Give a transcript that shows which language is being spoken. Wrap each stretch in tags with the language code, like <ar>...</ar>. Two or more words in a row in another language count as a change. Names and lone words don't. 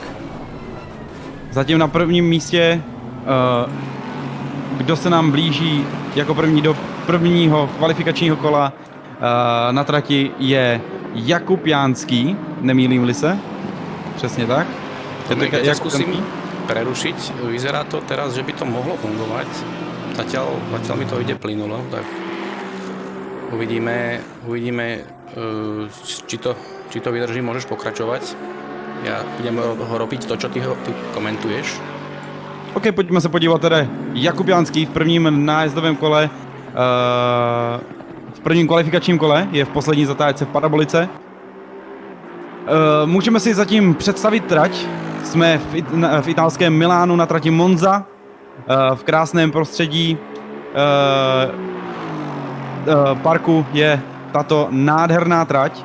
<cs>Zatím na prvním místě, kdo se nám blíží jako první do prvního kvalifikačního kola na trati, je Jakub Jánský, nemýlím-li se. Přesně tak.</cs> <sk>Ja skúsim prerušiť. Vyzerá to teraz, že by to mohlo fungovať. Zatiaľ mi to ide plynulo, tak uvidíme či to vydrží. Môžeš pokračovať. Ja budem ho robiť to, čo ty komentuješ.</sk> <cs>OK, pojďme se podívat tedy. Jakub Jánský v prvním nájezdovém kole, v prvním kvalifikačním kole, je v poslední zatáčce v parabolice. Můžeme si zatím představit trať. Jsme v italském Milánu na trati Monza, v krásném prostředí parku je tato nádherná trať.</cs>